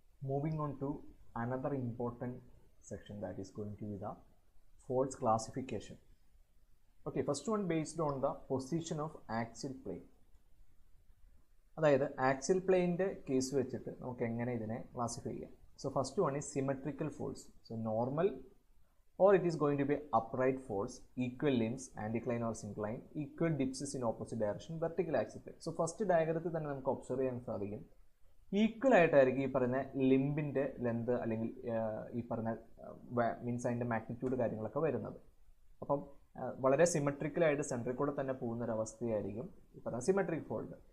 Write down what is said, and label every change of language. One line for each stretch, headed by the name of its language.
English: Moving on to another important section that is going to be the folds classification. Okay, first one based on the position of axial plane.
Malayalam: അതായത് axle പ്ലെയിൻ്റെ case വെച്ചിട്ട് നമുക്ക് എങ്ങനെ ഇതിനെ classify ചെയ്യാം.
English: So first one is symmetrical folds. So normal or it is going to be upright folds, equal limbs, anticline or syncline, equal dips in opposite direction, vertical axis plane.
Malayalam: So first ഡയഗ്രത്തിൽ തന്നെ നമുക്ക് observe ചെയ്യാൻ സാധിക്കും equal ആയിട്ടായിരിക്കും ഈ പറയുന്ന ലിംബിൻ്റെ length അല്ലെങ്കിൽ ഈ പറഞ്ഞ മീൻസ് അതിൻ്റെ മാഗ്നിറ്റ്യൂഡ് കാര്യങ്ങളൊക്കെ വരുന്നത്. അപ്പം വളരെ സിമെട്രിക്കലായിട്ട് സെൻട്രിൽ കൂടെ തന്നെ പോകുന്നൊരവസ്ഥയായിരിക്കും ഈ പറഞ്ഞ സിമെട്രിക് ഫോൾഡ്.